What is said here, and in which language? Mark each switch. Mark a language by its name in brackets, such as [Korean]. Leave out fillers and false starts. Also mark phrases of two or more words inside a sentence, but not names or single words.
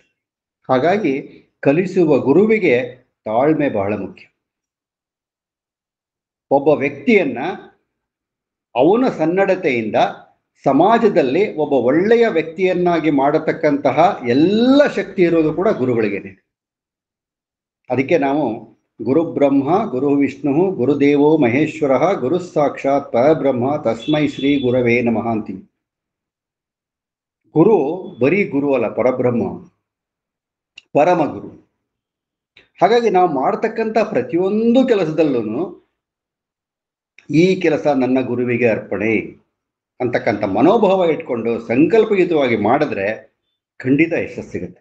[Kannada] ಹಾಗಾಗಿ ಕಲಿಸುವ ಗುರುವಿಗೆ ತಾಳ್ಮೆ ಬಹಳ ಮುಖ್ಯ. ಒಬ್ಬ ವ್ಯಕ್ತಿಯನ್ನ ಅವನ ಸನ್ನಡತೆಯಿಂದ ಸಮಾಜದಲ್ಲಿ ಒಬ್ಬ ಒಳ್ಳೆಯ ವ್ಯಕ್ತಿಯನ್ನಾಗಿ ಮಾಡತಕ್ಕಂತಹ ಎಲ್ಲ ಶಕ್ತಿ ಇರೋದು ಕೂಡ ಗುರುಗಳಿಗೇನೆ. ಅದಕ್ಕೆ ನಾವು [Sanskrit] ಗುರು ಬ್ರಹ್ಮ ಗುರು ವಿಷ್ಣು ಗುರುದೇವೋ ಮಹೇಶ್ವರ ಗುರು ಸಾಕ್ಷಾತ್ ಪರಬ್ರಹ್ಮ ತಸ್ಮೈ ಶ್ರೀ ಗುರವೇ ನಮಃ [Kannada] ಅಂತೀವಿ. ಗುರು ಬರೀ ಗುರು ಅಲ್ಲ, ಪರಬ್ರಹ್ಮ, ಪರಮ ಗುರು. ಹಾಗಾಗಿ ನಾವು ಮಾಡ್ತಕ್ಕಂಥ ಪ್ರತಿಯೊಂದು ಕೆಲಸದಲ್ಲೂ ಈ ಕೆಲಸ ನನ್ನ ಗುರುವಿಗೆ ಅರ್ಪಣೆ ಅಂತಕ್ಕಂಥ ಮನೋಭಾವ ಇಟ್ಕೊಂಡು ಸಂಕಲ್ಪಯುತವಾಗಿ ಮಾಡಿದ್ರೆ ಖಂಡಿತ ಯಶಸ್ಸು ಸಿಗುತ್ತೆ.